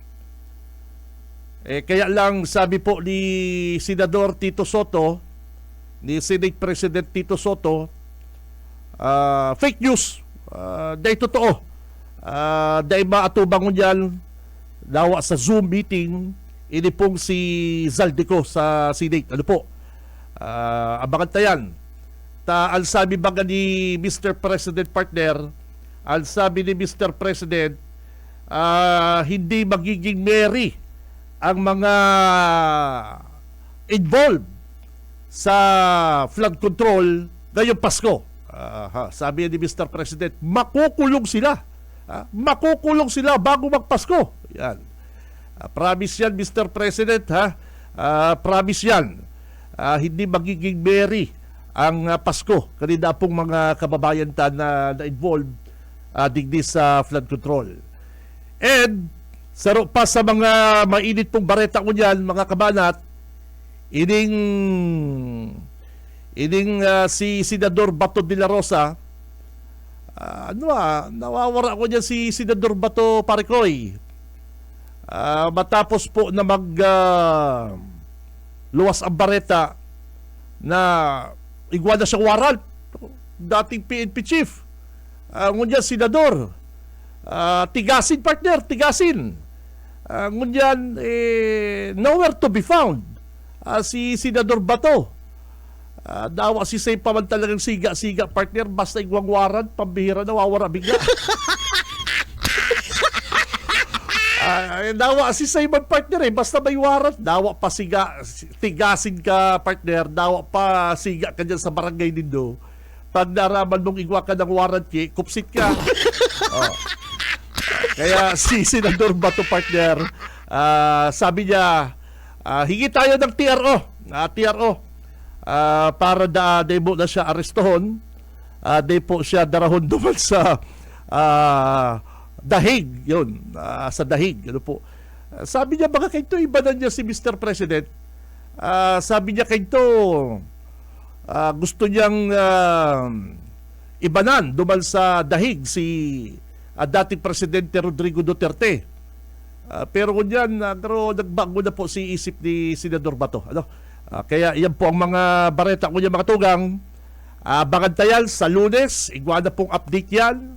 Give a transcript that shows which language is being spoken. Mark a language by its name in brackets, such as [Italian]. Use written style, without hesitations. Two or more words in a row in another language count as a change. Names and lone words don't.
[Filipino] Kaya lang sabi po ni Senador Tito Soto, ni Senate President Tito Soto, [English] fake news. [Filipino] Dahil totoo. [Bikol] Dahil maatubang niyan dawa sa Zoom meeting, ini pong si Zaldico sa Senate. Ano po? Abangan tayan. Ang sabi baga ni Mr. [Filipino] President partner, ang sabi ni Mr. President, hindi magiging merry ang mga involved sa [English] flood control [Filipino] ngayong Pasko. Sabi ni Mr. President, makukulong sila. Makukulong sila bago magpasko. Yan. Promise yan, Mr. President. Promise yan. Hindi magiging merry ang Pasko. [Bikol] Kanina pong mga kababayan na involved digdi sa [English] flood control. [Bikol] And saro pa sa mga mainit pong bareta ko niyan, mga kabanat, ining si Senador Bato de la Rosa, nawawara ko niyan si Senador Bato Paricoy. Matapos po na luwas ang bareta na igwa na siyang warrant, dating PNP chief. Ngunyan senador, tigasin partner, tigasin. Ngunyan [English] nowhere to be found. [Bikol] Si Senador Bato, dawa si Say pa man talagang siga-siga partner, basta igwang warrant, pambihira nawawara bigla. Dawa si Say man partner basta may warrant, dawa pa tigasin ka partner, dawa pa siga ka dyan sa barangay nindo. Pag naraman mong igwa ka ng warrant, kupsit ka. Kaya si Senador Bato partner, [Filipino] sabi niya, hingi tayo ng TRO. [Bikol] Para demo na siya arestohon, po siya darahon duman sa Dahig, yun, sa Dahig, ano po. Sabi niya, baka kayo iba na niya si Mr. President. Sabi niya kayo gusto niyang ibanan duman sa Dahig si dating Presidente Rodrigo Duterte. [Filipino] Pero kung yan, nagbago na po si isip ni Senador Bato. [Bikol] Kaya yan po ang mga bareta ko niya, mga tugang. Bagantayan sa Lunes, igwa na pong update yan.